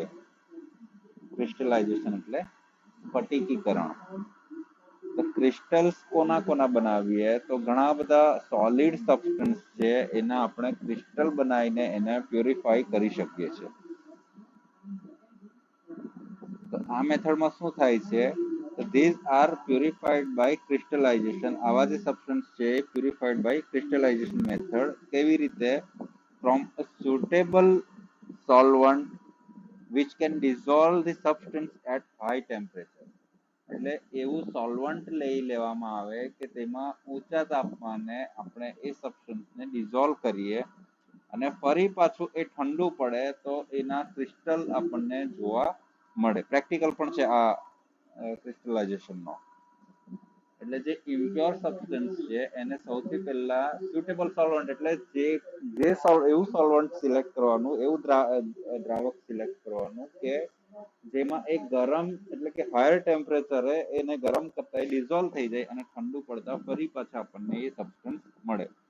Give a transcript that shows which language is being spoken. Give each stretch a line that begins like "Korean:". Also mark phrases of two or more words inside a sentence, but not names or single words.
Gujarati: ક્રિસ્ટલાઇઝેશન એટલે સ્ફટિકીકરણ. તો ક્રિસ્ટલ્સ કોના બનાવીએ તો ઘણા બધા
English: solid substance
Gujarati: છે એના આપણે ક્રિસ્ટલ બનાવીને એને પ્યુરિફાઈ કરી શકીએ છીએ. તો આ મેથડમાં શું થાય છે,
English: these are purified by crystallization.
Gujarati: આવા જે સબસ્ટન્સ છે
English: purified by crystallization method.
Gujarati: કેવી રીતે?
English: from a suitable solvent which can dissolve the substance at high temperature.
Gujarati: એટલે એવું સોલ્વન્ટ લઈ લેવામાં આવે કે તેમાં ઊંચા તાપમાને આપણે એ સબસ્ટન્સને ડિઝોલ્વ કરીએ અને ફરી પાછું એ ઠંડુ પડે તો એના ક્રિસ્ટલ આપણને જોવા મળે. પ્રેક્ટિકલ પણ છે આ ક્રિસ્ટલાઇઝેશનનો. એટલે જે
English: impure substance
Gujarati: છે એને સૌથી પહેલા
English: suitable solvent
Gujarati: એટલે એવું સોલ્વન્ટ સિલેક્ટ કરવાનું, એવું દ્રાવક સિલેક્ટ કરવાનું કે જેમાં એક ગરમ એટલે કે
English: higher temperatureએ
Gujarati: એને ગરમ કરતા ડિઝોલ્વ થઈ જાય અને ઠંડુ પડતા ફરી પાછા આપણને એ સબસ્ટન્સ મળે.